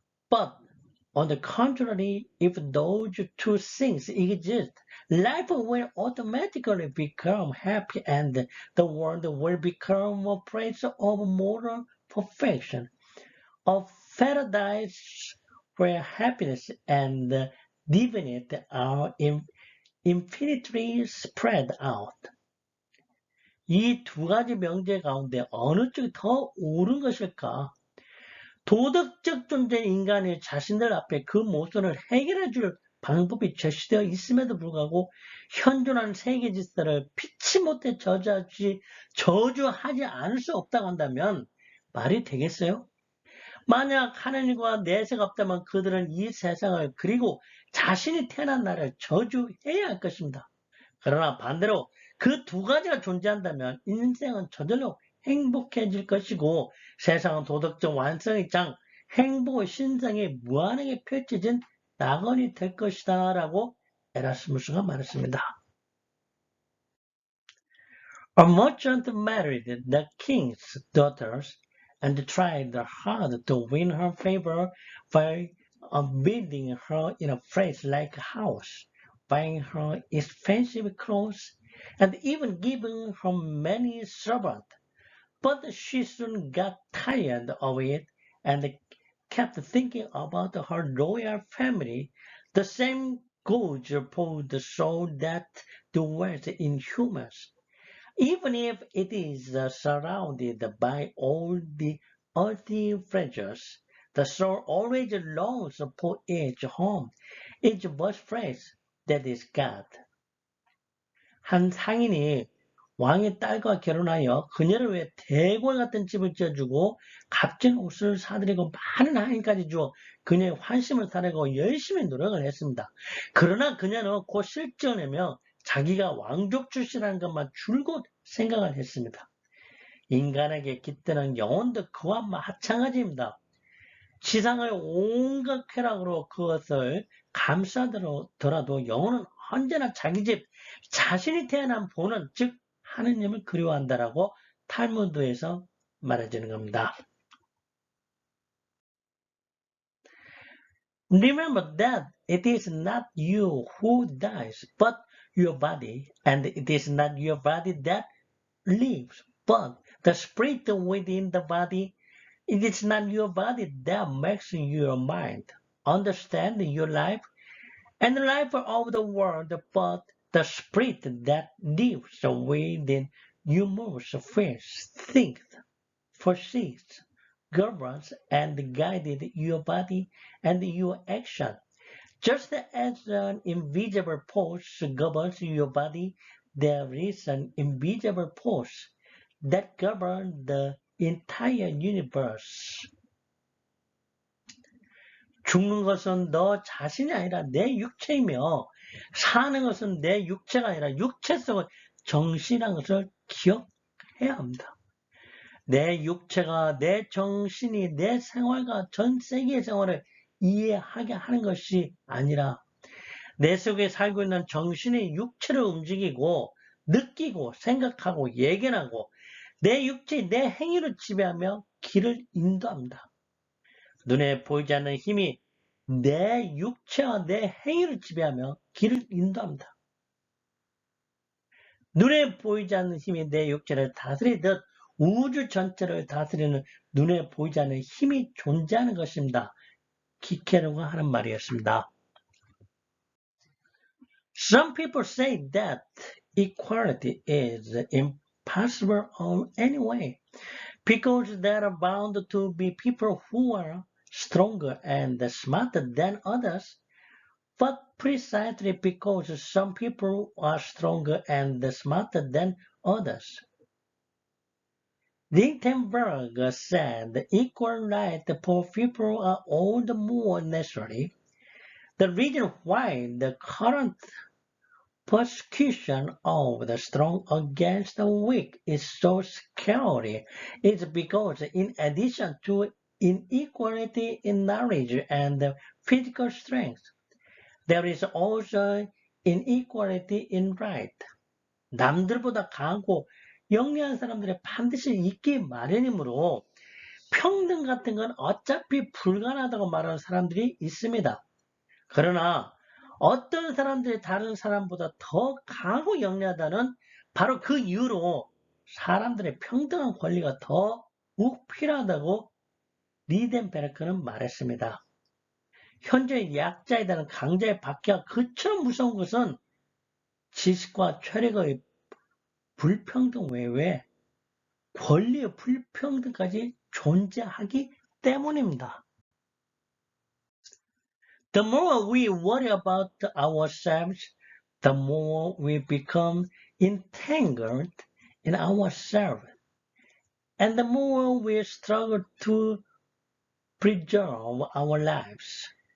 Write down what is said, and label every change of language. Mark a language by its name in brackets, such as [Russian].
[English] But on the contrary, if those two things exist, life will automatically become happy and the world will become a place of moral perfection, a paradise where happiness and divinity are infinitely spread out. [Korean] 이 두 가지 명제 가운데 어느 쪽이 더 옳은 것일까? 도덕적 존재인 인간이 자신들 앞에 그 모순을 해결해 줄 방법이 제시되어 있음에도 불구하고 현존하는 세계 질서를 피치 못해 저주하지 않을 수 없다고 한다면 말이 되겠어요? 만약 하나님과 내세가 없다면 그들은 이 세상을 그리고 자신이 태어난 나라를 저주해야 할 것입니다. 그러나 반대로 그 두 가지가 존재한다면 인생은 저절로 행복해질 것이고 세상은 도덕적 완성의 장, 행복의 신성이 무한하게 펼쳐진 낙원이 될 것이다 라고 에라스무스가 말했습니다. [English] A merchant married the king's daughters and tried hard to win her favor by bidding her in a place like a house, buying her expensive clothes, and even giving her many servants. But she soon got tired of it and kept thinking about her royal family. The same goes for the soul that dwells in humans. Even if it is surrounded by all the earthly pleasures, the soul always longs for its home, its birthplace, that is God. [Korean] 한 상인이 왕의 딸과 결혼하여 그녀를 위해 대궐 같은 집을 지어주고 값진 옷을 사드리고 많은 하인까지 주어 그녀의 환심을 사려고 열심히 노력을 했습니다. 그러나 그녀는 곧 실증을 내며 자기가 왕족 출신이라는 것만 줄곧 생각을 했습니다. 인간에게 깃드는 영혼도 그와 마찬가지입니다. 지상의 온갖 쾌락으로 그것을 감싸더라도 영혼은 언제나 자기 집, 자신이 태어난 본원, 즉 하느님을 그리워한다라고 탈무드에서 말해주는 겁니다. [English] Remember that it is not you who dies, but your body, and it is not your body that lives, but the spirit within the body. It is not your body that makes your mind understand your life and the life of the world, but the spirit that lives within you moves, feels, thinks, foresees, governs, and guides your body and your action. Just as an invisible force governs your body, there is an invisible force that governs the entire universe. [Korean] 죽는 것은 너 자신이 아니라 내 육체이며 사는 것은 내 육체가 아니라 육체 속의 정신이라는 것을 기억해야 합니다. 내 육체가 내 정신이 내 생활과 전 세계의 생활을 이해하게 하는 것이 아니라 내 속에 살고 있는 정신이 육체를 움직이고 느끼고 생각하고 예견하고 내 육체, 내 행위를 지배하며 길을 인도합니다. 눈에 보이지 않는 힘이 내 육체와 내 행위를 지배하며 길을 인도합니다. 눈에 보이지 않는 힘이 내 육체를 다스리듯 우주 전체를 다스리는 눈에 보이지 않는 힘이 존재하는 것입니다. 기케르가 하는 말이었습니다. [English] Some people say that equality is impossible in any way because there are bound to be people who are stronger and smarter than others, but precisely because some people are stronger and smarter than others. Lichtenberg said equal rights for people are all the more necessary. The reason why the current persecution of the strong against the weak is so scary is because in addition to inequality in knowledge and physical strength, there is also inequality in right. [Korean] 남들보다 강하고 영리한 사람들이 반드시 있기 마련이므로 평등 같은 건 어차피 불가능하다고 말하는 사람들이 있습니다. 그러나 어떤 사람들이 다른 사람보다 더 강하고 영리하다는 바로 그 이유로 사람들의 평등한 권리가 더욱 필요하다고 리덴베르크는 말했습니다. 현재 약자에 대한 강자의 박해가 그처럼 무서운 것은 지식과 체력의 불평등 외에 권리의 불평등까지 존재하기 때문입니다. [English] The more we worry about ourselves, the more we become entangled in ourselves, and the more we struggle to preserve our lives.